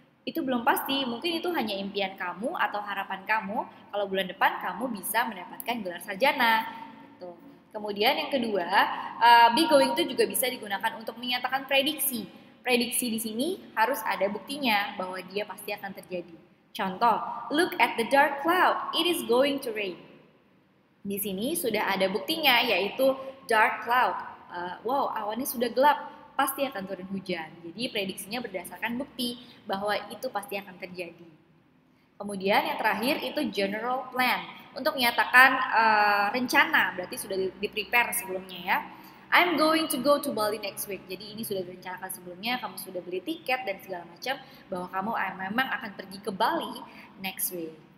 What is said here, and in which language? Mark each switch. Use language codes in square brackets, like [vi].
[id] Itu belum pasti, mungkin itu hanya impian kamu atau harapan kamu kalau bulan depan kamu bisa mendapatkan gelar sarjana gitu. Kemudian yang kedua, be going to juga bisa digunakan untuk menyatakan prediksi. Prediksi di sini harus ada buktinya bahwa dia pasti akan terjadi. Contoh, [en] look at the dark cloud, it is going to rain. [id] Di sini sudah ada buktinya, yaitu [en] dark cloud. [id] Wow, awannya sudah gelap, pasti akan turun hujan. Jadi prediksinya berdasarkan bukti bahwa itu pasti akan terjadi. Kemudian yang terakhir itu general plan. Untuk menyatakan rencana, berarti sudah di-prepare sebelumnya ya. [en] I'm going to go to Bali next week. [id] Jadi ini sudah direncanakan sebelumnya, kamu sudah beli tiket dan segala macam bahwa kamu memang akan pergi ke Bali [en] next week.